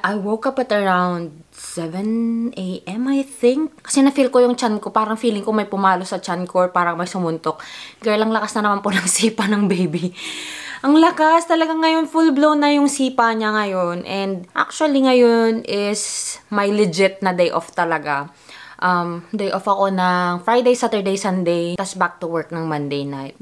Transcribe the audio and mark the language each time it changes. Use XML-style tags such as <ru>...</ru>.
<en>I woke up at around 7 AM I think.</en> <tl>Kasi na-feel ko yung chan ko. Parang feeling ko may pumalo sa chan ko or parang may sumuntok. Girl, ang lakas na naman po ng sipa ng baby. Ang lakas talaga ngayon, full blown na yung sipa niya ngayon.</tl> <en>And actually ngayon is my legit na day off talaga.</en> <tl>Day off ako ng Friday, Saturday, Sunday, tas</tl> <en>back to work</en> <tl>ng Monday night.</tl>